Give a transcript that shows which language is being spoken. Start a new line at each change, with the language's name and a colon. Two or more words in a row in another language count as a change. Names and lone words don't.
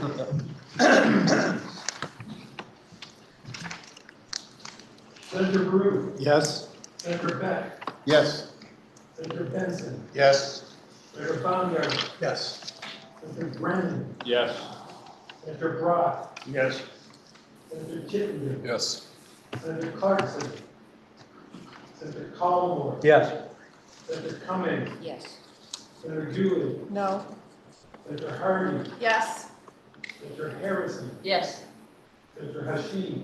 English: Senator Baru. Yes. Senator Beck. Yes. Senator Benson. Yes. Senator Baumgart. Yes. Senator Brennan. Yes. Senator Brock. Yes. Senator Chittenden. Yes. Senator Clarkson. Senator Collmore. Yes. Senator Cummings. Yes. Senator Dooley. No. Senator Hardy. Yes. Senator Harrison. Yes. Senator Hashim.